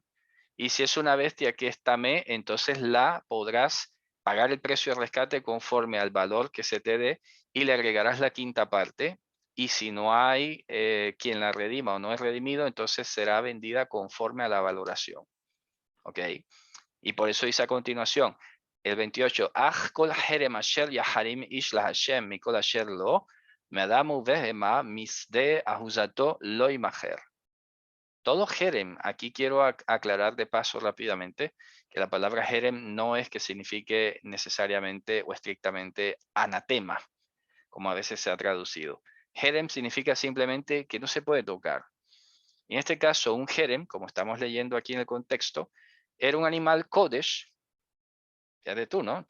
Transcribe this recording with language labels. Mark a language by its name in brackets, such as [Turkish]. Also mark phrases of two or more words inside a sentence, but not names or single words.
[Spanish] Y si es una bestia que es tamé, entonces la podrás pagar el precio de rescate conforme al valor que se te dé y le agregarás la quinta parte. Y si no hay quien la redima o no es redimido, entonces será vendida conforme a la valoración. ¿Ok? Y por eso dice a continuación, el 28, [Hebrew] אך כל חרם אשר יחרים איש להשם מכל אשר לו, מאדם ובהמה משדה אחוזתו לא ימכר. [Spanish] Todo jerem, aquí quiero aclarar de paso rápidamente que la palabra jerem no es que signifique necesariamente o estrictamente anatema, como a veces se ha traducido. Jerem significa simplemente que no se puede tocar. En este caso, un jerem, como estamos leyendo aquí en el contexto, era un animal kodesh, ya de tú, ¿no?